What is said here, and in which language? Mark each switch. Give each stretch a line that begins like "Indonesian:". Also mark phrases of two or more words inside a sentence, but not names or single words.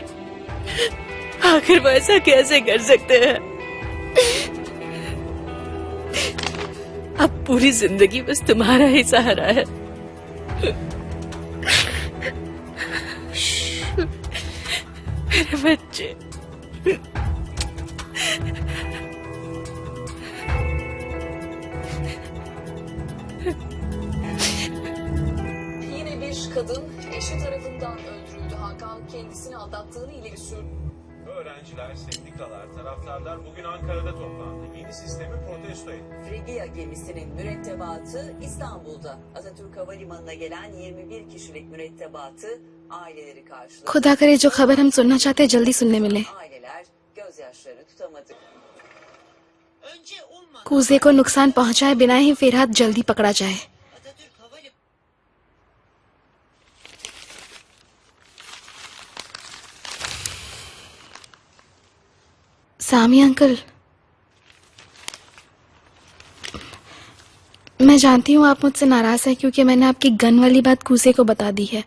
Hindi: आखिर वो ऐसा कैसे कर सकते हैं? अब पूरी जिंदगी बस तुम्हारा ही सहारा है। मेरे बच्चे।
Turkish: Yine bir kadın eşi tarafından öldürüldü. Hakan kendisini aldattığını ileri sürdü. Öğrenciler, sendikalar, taraftarlar bugün Ankara'da toplandı. Yeni sistemi protesto etti. Frigya gemisinin mürettebatı İstanbul'da. Atatürk Havalimanı'na gelen 21 kişilik mürettebatı aileleri karşıladı.
Hindi: खुदा करे जो खबर हम सुनना चाहते हैं जल्दी सुनने मिले।
Turkish: Aileler gözyaşlarını tutamadı.
Hindi: कूजे को नुकसान पहुंचाए बिना ही फिरहाद जल्दी पकड़ा जाए। सामी अंकल, मैं जानती हूँ आप मुझसे नाराज हैं क्योंकि मैंने आपकी गन वाली बात कूजे को बता दी है।